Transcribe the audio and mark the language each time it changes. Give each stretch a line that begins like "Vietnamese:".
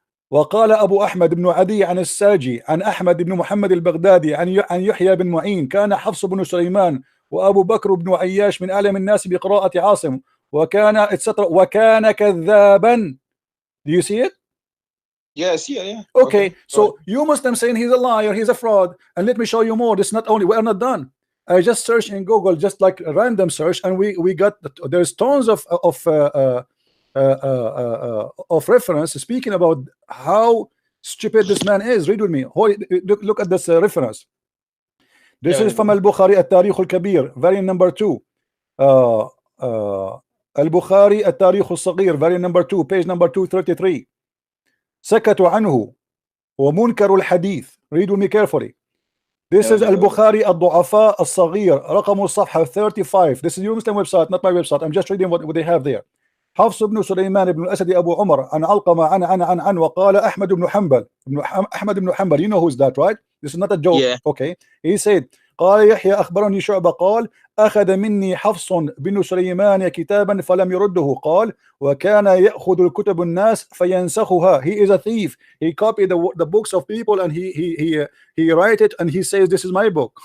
Arabic: وقال أبو أحمد بن عدي عن الساجي عن أحمد بن محمد البغدادي عن يحيى بن معين كان حفص بن سليمان وأبو بكر بن عياش من أعلم الناس بقراءة عاصم وكان etc. وكان كذابا.
English: Do you see it? Yeah, I see it. Yeah. Okay, so you Muslim saying he's a liar, he's a fraud, and let me show you more. This is not only, we are not done. I just searched in Google, just like a random search, and we got there's tons of reference speaking about how stupid this man is. Read with me. Look at this reference. This is from Al-Bukhari التاريخ الكبير, variant number 2. Al-Bukhari التاريخ الصغير, variant number 2, page number 233.
Arabic: سكتوا عنه ومنكر الحديث.
English: Read with me carefully. This is Al-Bukhari الضعفاء الصغير,
Arabic: رقم الصفحة
English: 35. This is your Muslim website, not my website. I'm just reading what they have there.
Arabic: حفص بن سليمان بن الأسد أبو عمر عن علقمة عن وقال أحمد بن حنبل.
English: You know who's that, right? This is not a joke. Yeah. Okay, he said
Arabic: قال يحيى أخبرني شعبة قال أخذ مني حفص بن سليمان كتابا فلم يرده قال وكان يأخذ الكتب الناس فينسخها.
English: He is a thief. He copied the books of people and he write it and he says this is my book.